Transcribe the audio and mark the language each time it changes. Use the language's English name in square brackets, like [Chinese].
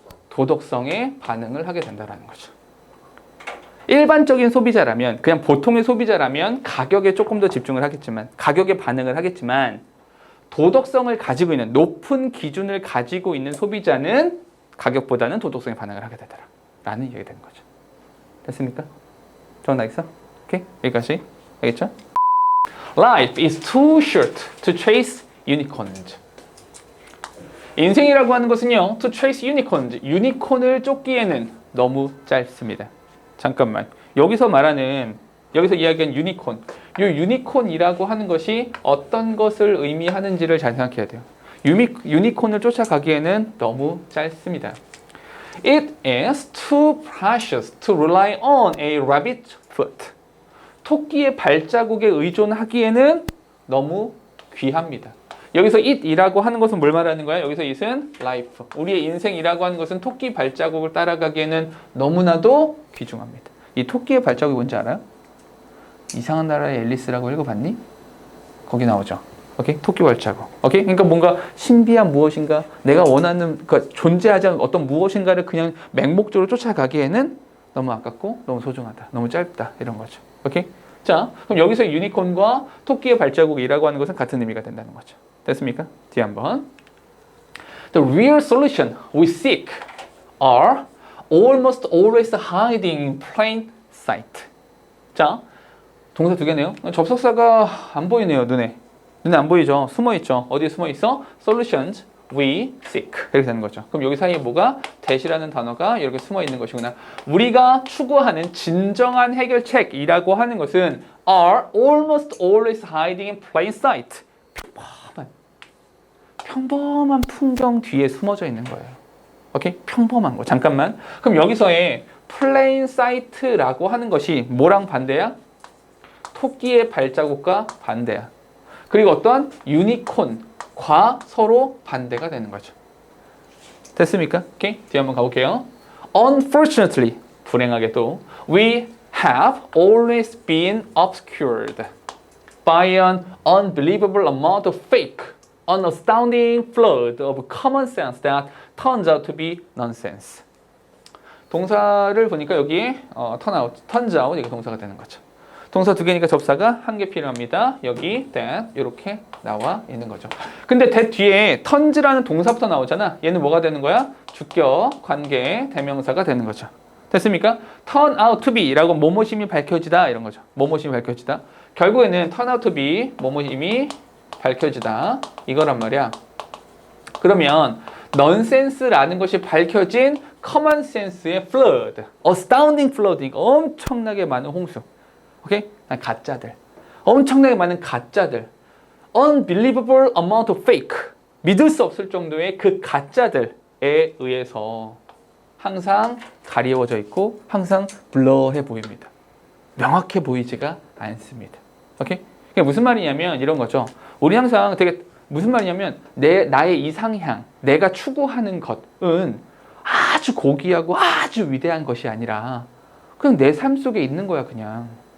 [Korean] 도덕성에 반응을 하게 된다는 거죠. 일반적인 소비자라면, 그냥 보통의 소비자라면 가격에 조금 더 집중을 하겠지만, 가격에 반응을 하겠지만, 도덕성을 가지고 있는, 높은 기준을 가지고 있는 소비자는 가격보다는 도덕성에 반응을 하게 되더라 라는 얘기가 되는 거죠. 됐습니까? 정답 있어? 오케이? 여기까지. 알겠죠? [English] Life is too short to chase unicorns. [Korean] 인생이라고 하는 것은요, [English] to chase unicorns. [Korean] 유니콘을 쫓기에는 너무 짧습니다. 잠깐만. 여기서 이야기한 유니콘. 이 유니콘이라고 하는 것이 어떤 것을 의미하는지를 잘 생각해야 돼요. 유니콘을 쫓아가기에는 너무 짧습니다. [English] It is too precious to rely on a rabbit foot. [Korean] 토끼의 발자국에 의존하기에는 너무 귀합니다. 여기서 it이라고 하는 것은 뭘 말하는 거야? 여기서 it은 life. 우리의 인생이라고 하는 것은 토끼 발자국을 따라가기에는 너무나도 귀중합니다. 이 토끼의 발자국이 뭔지 알아요? 이상한 나라의 앨리스라고 읽어봤니? 거기 나오죠. 오케이? 토끼 발자국. 오케이? 그러니까 뭔가 신비한 무엇인가, 내가 원하는, 그러니까 존재하지 않은 어떤 무엇인가를 그냥 맹목적으로 쫓아가기에는 너무 아깝고 너무 소중하다. 너무 짧다. 이런 거죠. 오케이? 자, 그럼 여기서 유니콘과 토끼의 발자국이라고 하는 것은 같은 의미가 된다는 거죠. 됐습니까? 뒤에 한번. [English] The real solution we seek are almost always hiding in plain sight. [Korean] 자, 동사 두 개네요. 접속사가 안 보이네요, 눈에 안 보이죠? 숨어 있죠. 어디에 숨어 있어? [English] Solutions we seek. [Korean] 이렇게 되는 거죠. 그럼 여기 사이에 뭐가? that이라는 단어가 이렇게 숨어 있는 것이구나. 우리가 추구하는 진정한 해결책이라고 하는 것은 [English] are almost always hiding in plain sight. [Korean] 평범한 풍경 뒤에 숨어져 있는 거예요. 오케이? 평범한 거. 잠깐만. 그럼 여기서의 [English] plain sight [Korean] 라고 하는 것이 뭐랑 반대야? 토끼의 발자국과 반대야. 그리고 어떤 유니콘과 서로 반대가 되는 거죠. 됐습니까? 오케이? 뒤에 한번 가볼게요. [English] Unfortunately, [Korean] 불행하게도 [English] we have always been obscured by an unbelievable amount of fake, an astounding flood of common sense that turns out to be nonsense. [Korean] 동사를 보니까 여기에 turns out 이게 동사가 되는 거죠. 동사 두 개니까 접사가 한 개 필요합니다. 여기 that 이렇게 나와 있는 거죠. 근데 that 뒤에 turns라는 동사부터 나오잖아. 얘는 뭐가 되는 거야? 주격, 관계, 대명사가 되는 거죠. 됐습니까? [English] turn out to be [Korean] 라고 뭐뭐심이 밝혀지다 이런 거죠. 뭐뭐심이 밝혀지다. 결국에는 [English] turn out to be [Korean] 뭐뭐심이 밝혀지다 이거란 말이야. 그러면 nonsense라는 것이 밝혀진 common sense의 flood, [English] astounding flood, [Korean] 엄청나게 많은 홍수. 오케이? 가짜들. 엄청나게 많은 가짜들. [English] Unbelievable amount of fake. [Korean] 믿을 수 없을 정도의 그 가짜들에 의해서 항상 가리워져 있고 항상 블러해 보입니다. 명확해 보이지가 않습니다. 오케이? 그게 무슨 말이냐면 이런 거죠. 우리 항상 되게 무슨 말이냐면 나의 이상향, 내가 추구하는 것은 아주 고귀하고 아주 위대한 것이 아니라 그냥 내 삶 속에 있는 거야, 그냥